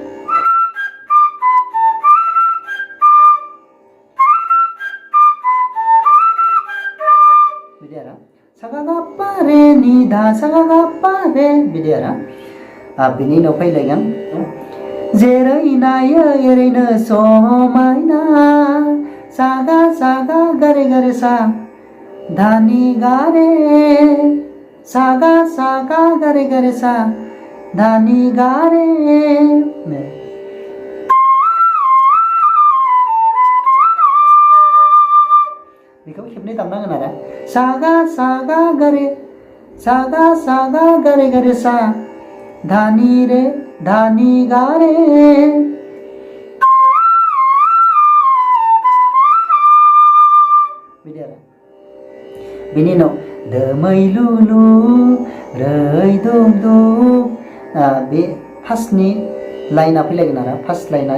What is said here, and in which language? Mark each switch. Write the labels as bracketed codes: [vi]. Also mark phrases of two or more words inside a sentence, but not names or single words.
[brx] बिदि आरो सागा गापा रे नि दा सागा गापा रे बिदि आरो बिनि उनाव फैलायगोन जेरै नायो एरैनो समायना सागा सागा गारे गारे सा धानि गारे सागा सागा गारे गारे सा धानि गारे बेखौ खेबनै दामनांगोन आरो सागा सागा गारे गारे सा धानि रे धानि गारे बिदि आरो बिनि उनाव दोमै लुलु रै दुब दुब बे फार्स्टनि लाइना फैलायगोन आरो फार्स्ट लाइना